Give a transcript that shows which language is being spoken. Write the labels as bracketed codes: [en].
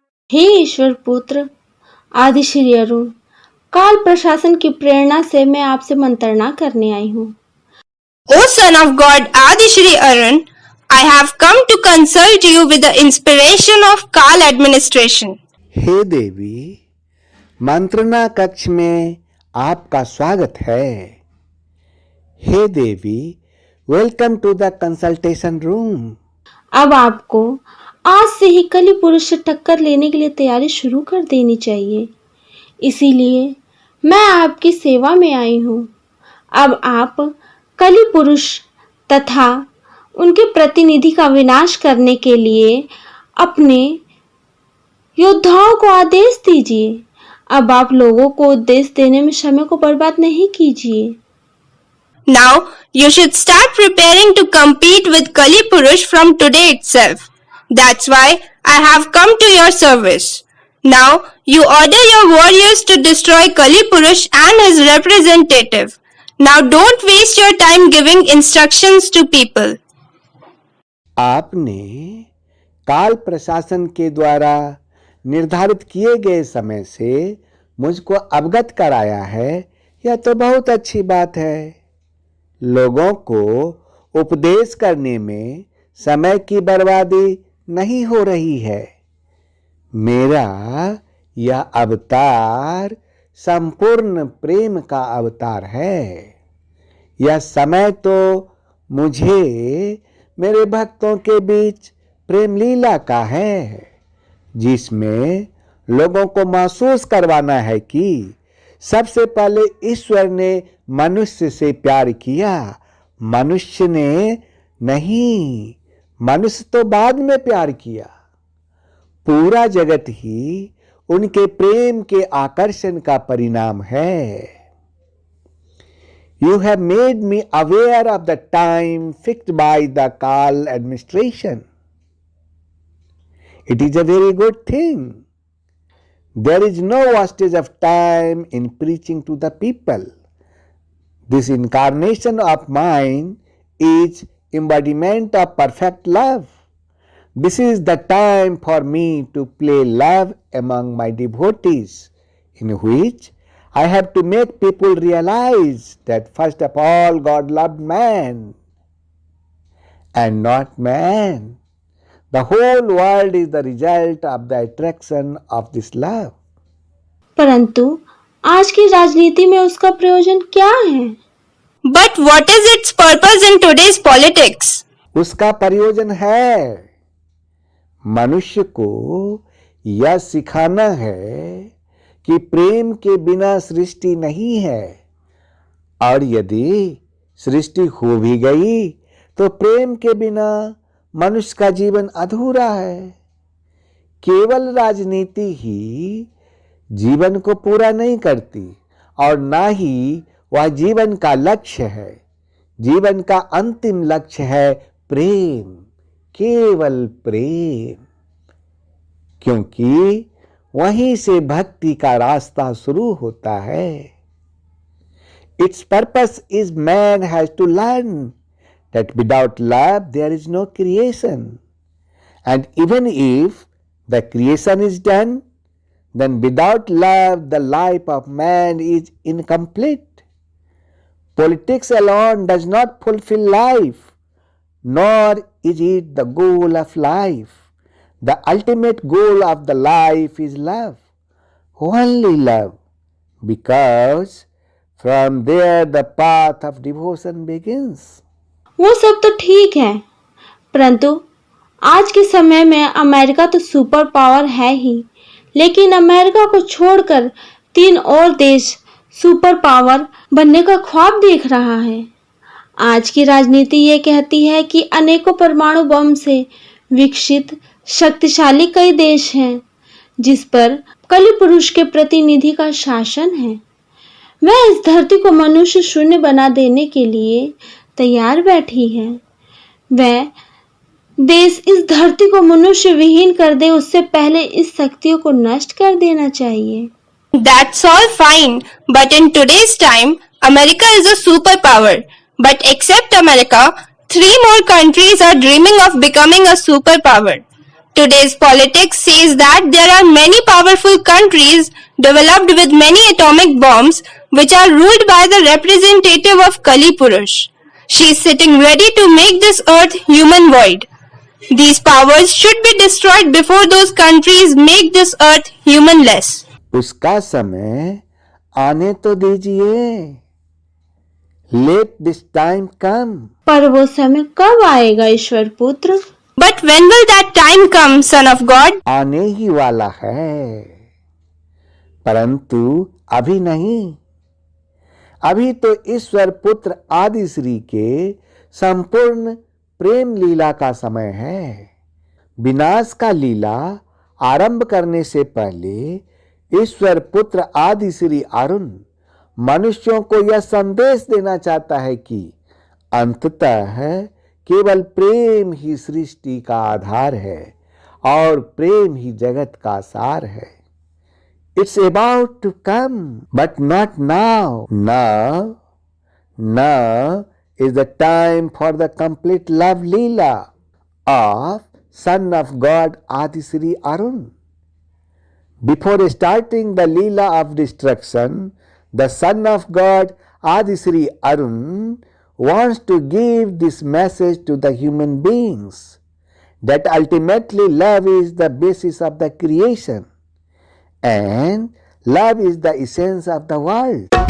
[hi] हे ईश्वर पुत्र आदि श्री अरुण, काल प्रशासन की प्रेरणा से मैं आपसे मंत्रणा करने आई हूँ। [en] O son of God Adi Shri Arun, I have come to consult you with the inspiration of Kal administration. [hi] हे देवी, मंत्रणा कक्ष में आपका स्वागत है। हे देवी, [en] Welcome to the consultation room. [hi] अब आपको आज से ही कली पुरुष से टक्कर लेने के लिए तैयारी शुरू कर देनी चाहिए, इसीलिए मैं आपकी सेवा में आई हूँ। अब आप कली पुरुष तथा उनके प्रतिनिधि का विनाश करने के लिए अपने योद्धाओं को आदेश दीजिए। अब आप लोगों को उपदेश देने में समय को बर्बाद नहीं कीजिए। [en] Now you should start preparing to compete with Kali Purush from today itself. That's why I have come to your service. Now you order your warriors to destroy Kali Purush and his representative. Now don't waste your time giving instructions to people. [hi] आपने काल प्रशासन के द्वारा निर्धारित किए गए समय से मुझको अवगत कराया है, यह तो बहुत अच्छी बात है। लोगों को उपदेश करने में समय की बर्बादी नहीं हो रही है। मेरा यह अवतार संपूर्ण प्रेम का अवतार है। यह समय तो मुझे मेरे भक्तों के बीच प्रेम लीला का है, जिसमें लोगों को महसूस करवाना है कि सबसे पहले ईश्वर ने मनुष्य से प्यार किया, मनुष्य ने नहीं, मनुष्य तो बाद में प्यार किया। पूरा जगत ही उनके प्रेम के आकर्षण का परिणाम है। [en] You have made me aware of the time fixed by the Kal administration. It is a very good thing. There is no wastage of time in preaching to the people. This incarnation of mine is embodiment of perfect love. This is the time for me to play love among my devotees, in which I have to make people realize that first of all God loved man and not man. The whole world is the result of the attraction of this love. [hi] परंतु आज की राजनीति में उसका प्रयोजन क्या है? [en] But what is its purpose in today's politics? [hi] उसका प्रयोजन है। मनुष्य को यह सिखाना है कि प्रेम के बिना सृष्टि नहीं है, और यदि सृष्टि हो भी गई तो प्रेम के बिना मनुष्य का जीवन अधूरा है। केवल राजनीति ही जीवन को पूरा नहीं करती, और ना ही वह जीवन का लक्ष्य है। जीवन का अंतिम लक्ष्य है प्रेम, केवल प्रेम, क्योंकि वहीं से भक्ति का रास्ता शुरू होता है। [en] Its purpose is man has to learn that without love there is no creation, and even if the creation is done, then without love the life of man is incomplete. Politics alone does not fulfill life, nor is it the goal of life. The ultimate goal of the life is love, only love, because from there the path of devotion begins. [hi] वो सब तो ठीक है, परंतु आज के समय में अमेरिका तो सुपर पावर है ही, लेकिन अमेरिका को छोड़कर 3 और देश सुपर पावर बनने का ख्वाब देख रहा है। आज की राजनीति ये कहती है कि अनेकों परमाणु बम से विकसित शक्तिशाली कई देश हैं जिस पर कली पुरुष के प्रतिनिधि का शासन है। वह इस धरती को मनुष्य शून्य बना देने के लिए तैयार बैठी है। वह देश इस धरती को मनुष्य विहीन कर दे, उससे पहले इस शक्तियों को नष्ट कर देना चाहिए। [en] That's all fine, but in today's time, America is a superpower. But except America, 3 more countries are dreaming of becoming a superpower. Today's politics says that there are many powerful countries developed with many atomic bombs which are ruled by the representative of Kali Purush. She is sitting ready to make this earth human void. These powers should be destroyed before those countries make this earth humanless. [hi] उसका समय आने तो दीजिए। [en] Let this time come. [hi] पर वो समय कब आएगा ईश्वर पुत्र? [en] But when will that time come, Son of God? [hi] आने ही वाला है, परंतु अभी नहीं। अभी तो ईश्वर पुत्र आदि श्री के संपूर्ण प्रेम लीला का समय है। विनाश का लीला आरंभ करने से पहले ईश्वर पुत्र आदि श्री अरुण मनुष्यों को यह संदेश देना चाहता है कि अंततः केवल प्रेम ही सृष्टि का आधार है और प्रेम ही जगत का सार है। [en] It's about to come, but not now. Now is the time for the complete love leela of Son of God Adisri Arun. Before starting the leela of destruction, the Son of God Adisri Arun wants to give this message to the human beings, that ultimately love is the basis of the creation and love is the essence of the world.